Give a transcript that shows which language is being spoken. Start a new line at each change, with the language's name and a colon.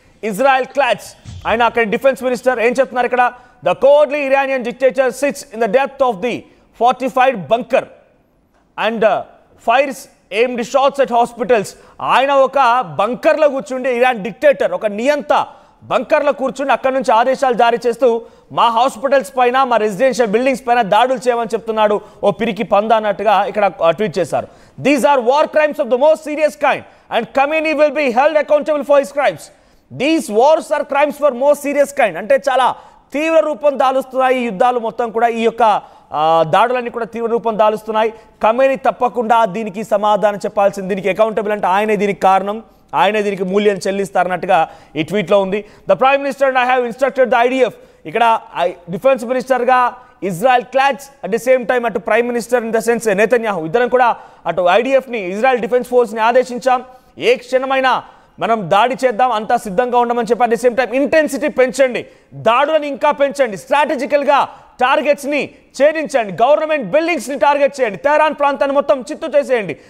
English: Israel Katz,
Telugu: ఆయన అక్కడ defence minister ఏం చెప్తున్నారు ఇక్కడ,
English: The cowardly Iranian dictator sits in the depth of the fortified bunker and fires aimed shots at hospitals.
Telugu: ఆయన ఒక బంకర్లో కూర్చుండి, ఇరాన్ డిక్టేటర్ ఒక నియంత బంకర్లో కూర్చుని అక్కడ నుంచి ఆదేశాలు జారీ చేస్తూ మా హాస్పిటల్స్ పైన మా రెసిడెన్షియల్ బిల్డింగ్స్ పైన దాడులు చేయమని చెప్తున్నాడు ఓ పిరికి పంద అన్నట్టుగా ఇక్కడ ట్వీట్ చేశారు.
English: These are war crimes of the most serious kind, and Khamenei will be held accountable for his crimes. These wars are crimes for most serious kind.
Telugu: అంటే చాలా తీవ్ర రూపం దాలుస్తున్నాయి ఈ యుద్ధాలు మొత్తం కూడా, ఈ యొక్క దాడులన్నీ కూడా తీవ్ర రూపం దాలుస్తున్నాయి. ఖమేనీ తప్పకుండా దీనికి సమాధానం చెప్పాల్సింది, దీనికి అకౌంటబుల్ అంటే ఆయనే దీనికి కారణం, ఆయనే దీనికి మూల్యం చెల్లిస్తారన్నట్టుగా ఈ ట్వీట్లో ఉంది.
English: The prime minister and I have instructed the IDF.
Telugu: ఇక్కడ డిఫెన్స్ మినిస్టర్గా Israel క్లాడ్స్, at the same time అటు prime minister in the sense Netanyahu, ఇద్దరం కూడా అటు ఐడిఎఫ్ని ఇజ్రాయెల్ డిఫెన్స్ ఫోర్స్ని ఆదేశించాం, ఏ క్షణమైనా మనం దాడి చేద్దాం, అంతా సిద్ధంగా ఉండమని చెప్పి. At the same time intensity పెంచండి, దాడులను ఇంకా పెంచండి, స్ట్రాటజికల్గా టార్గెట్స్ని ఛేదించండి, గవర్నమెంట్ బిల్డింగ్స్ని టార్గెట్ చేయండి, తెహరాన్ ప్రాంతాన్ని మొత్తం చిత్తు చేసేయండి.